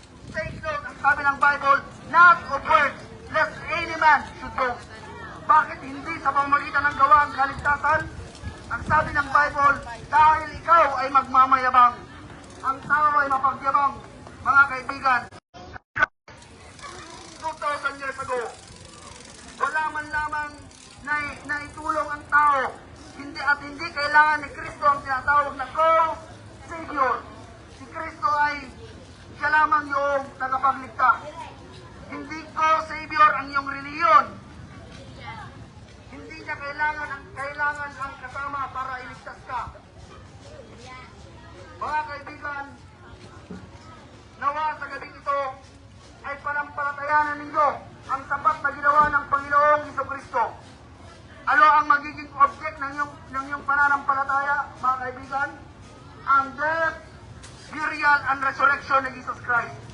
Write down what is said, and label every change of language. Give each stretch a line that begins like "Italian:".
English: Take note,
Filipino: ang sabi ng Bible,
English: not of works, lest any man should boast.
Filipino: Bakit hindi sa pamamagitan ng gawa ang kaligtasan? Ang sabi ng Bible, dahil ikaw ay magmamayabang, ang tao ay mapagyabang. Mga kaibigan, 2,000 years ago, wala man lamang na itulong ang tao. Hindi kailangan ni Kristo ang tinatawag na co-savior. Si Kristo ay siya lamang yung tagapagligtas. Hindi co-savior ang iyong reliyon. Hindi niya kailangan ang kasama para iligtas ka. Mga kaibigan, nawa sa gabing ito ay panampalatayanan ninyo ang sapat na ginawa ng Panginoong Jesucristo. Ano ang magiging object ng iyong pananampalataya, mga kaibigan? Ang
English: death, burial, and resurrection
Filipino: ng Jesus Christ.